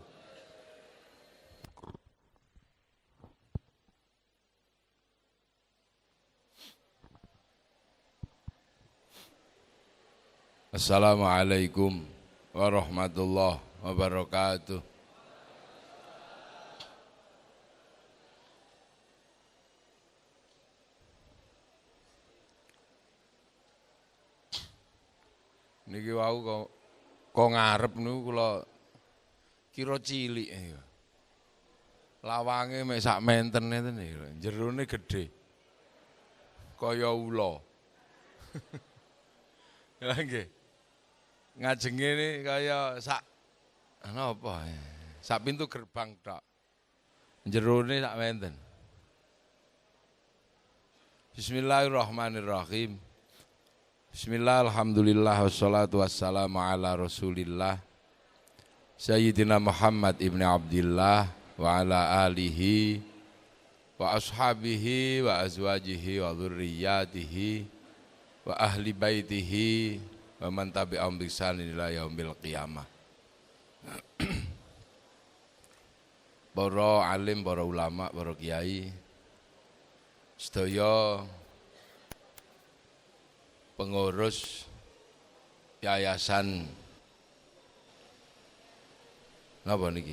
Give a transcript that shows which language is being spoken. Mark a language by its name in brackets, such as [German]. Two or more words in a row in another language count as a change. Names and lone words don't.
[Arabic] السلام عليكم ورحمة الله وبركاته. [Javanese] Niki wau kok ngarep niku kula kira cilik ya. Lawange mek sak menten ngeten niku, jerone gedhe. Kaya ula. Lha nggih. Ngajenge ini kaya sak napa ya? Sak pintu gerbang tok. Jerone sak menten. [Arabic] بسم الله الرحمن الرحيم. بسم الله، الحمد لله، والصلاة والسلام على رسول الله سيدنا محمد بن عبد الله وعلى آله وأصحابه وأزواجه وذريته وأهل بيته ومن تبعهم بإحسان إلى يوم القيامة. [Javanese] Para alim, para ulama, para kiai, sedaya pengurus yayasan napa niki?